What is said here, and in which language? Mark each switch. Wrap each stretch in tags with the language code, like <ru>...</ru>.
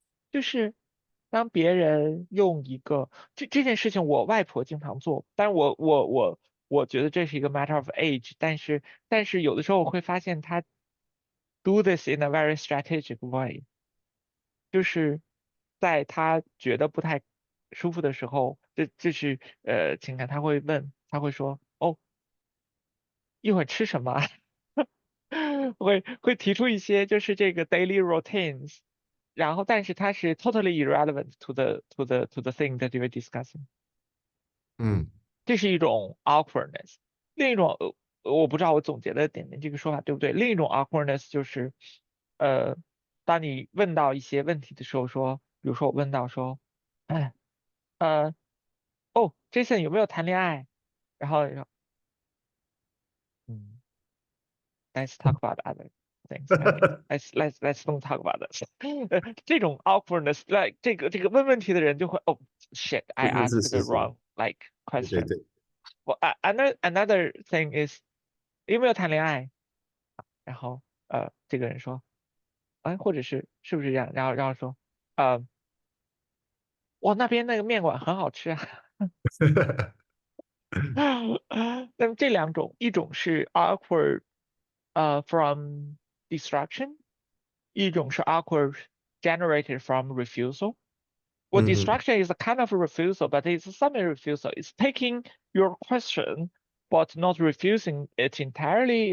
<zh>就是当别人用一个这件事情，我外婆经常做，但是我觉得这是一个</zh> <en>matter of age，</en> <zh>但是有的时候我会发现她</zh> <en>do this in a very strategic way，</en> <zh>就是在她觉得不太舒服的时候，这是情感，她会问，她会说，哦，一会儿吃什么啊？会提出一些就是这个</zh> <en>daily routines，</en> <zh>然后但是它是</zh> <en>totally irrelevant to the thing that you're discussing。</en> <zh>这是一种 awkwardness。另一种我不知道我总结的点点这个说法对不对？另一种 awkwardness 就是当你问到一些问题的时候说，比如说我问到说，哎Jason 有没有谈恋爱？然后</zh> <en>let's talk about other things. Let's don't talk about this.</en> <zh>这种 awkwardness，</zh> <en>like</en> <zh>这个问问题的人就会</zh> <en>shit, I</en> <zh>是</zh> <en>asked</en> <zh>是</zh> <en>the</en> <zh>是是，</zh> <en>wrong like</en> <zh>对</zh> <en>question.</en> <zh>对。</zh> <en>Well, another thing is</en> <zh>有没有谈恋爱？然后这个人说，或者是不是这样？然后说，哇，那边那个面馆很好吃啊。那么这两种，一种是</zh> <en>awkward from distraction，</en> <zh>一种是</zh> <en>awkward generated from refusal. Well, distraction is a kind of a refusal, but it's a semi-refusal. It's taking your question, but not refusing it entirely.</en>